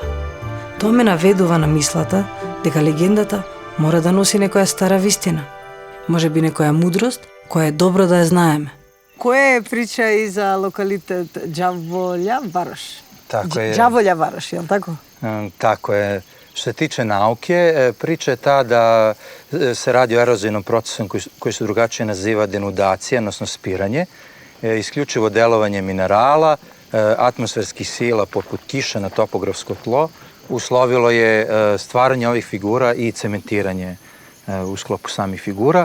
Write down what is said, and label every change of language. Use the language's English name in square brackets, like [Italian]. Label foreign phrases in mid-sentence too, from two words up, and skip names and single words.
[Macedonian] Тоа ме наведува на мислата дека легендата мора да носи некоја стара вистина, можеби некоја мудрост која е добро да ја знаеме. Која е прича и за локалитет Đavolja Varoš? [Serbian] Tako je. Đavolja Varoš, je li tako? Tako je. Što se tiče nauke, priča je ta da se radi o erozivnom procesu koji se drugačije naziva denudacija, odnosno spiranje, isključivo delovanje minerala, atmosferskih sila poput kiše na topografsko tlo, uslovilo je stvaranje ovih figura i cementiranje u sklopu samih figura.